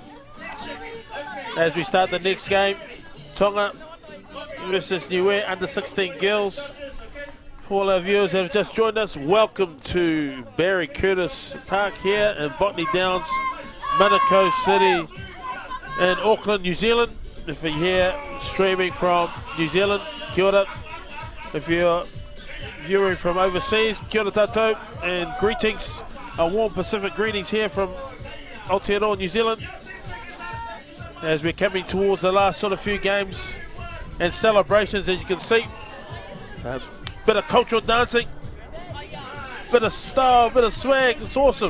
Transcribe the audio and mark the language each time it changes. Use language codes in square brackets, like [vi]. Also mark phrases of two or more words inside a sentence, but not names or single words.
[en] As we start the next game, Tonga versus Niue under 16 girls. For all our viewers that have just joined us, welcome to Barry Curtis Park here in Botany Downs, Manukau City in Auckland, New Zealand. If you're here streaming from New Zealand, [mi] kia ora. [en] If you're viewing from overseas, [mi] kia ora tātou, [en] and greetings, a warm Pacific greetings here from Aotearoa, New Zealand. As we're coming towards the last sort of few games and celebrations, as you can see. A bit of cultural dancing, bit of style, bit of swag, it's awesome.